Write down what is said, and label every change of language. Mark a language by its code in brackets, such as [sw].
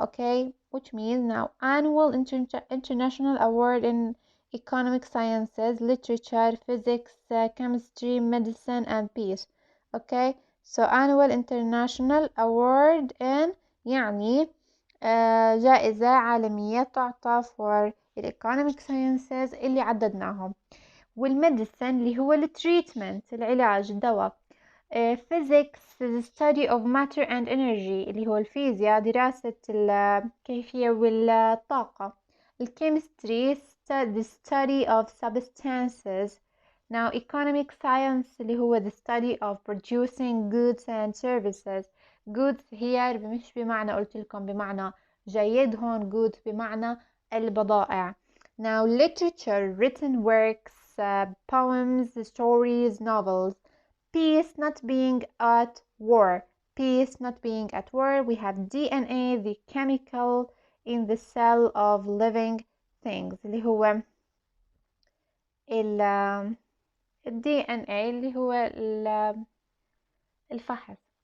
[en] okay, which means now annual international award in economic sciences, literature, physics, chemistry, medicine and peace. okay, so annual international award in [ar] يعني جائزة عالمية تعطى [en] for economic sciences [ar] اللي عددناهم. والميديسن اللي هو التريتمنت، العلاج، الدواء. [en] physics the study of matter and energy [ar] اللي هو الفيزياء، دراسة الكيفية والطاقة. [en] الchemistry the study of substances. now economic science [ar] اللي هو [en] the study of producing goods and services. [ar] goods هي مش بمعنى قلت لكم بمعنى جيد، هون goods بمعنى البضائع. [en] now literature written works, poems, stories, novels. peace not being at war. we have DNA the chemical in the cell of living things [ar] اللي هو [en] DNA [ar] اللي هو الفحص.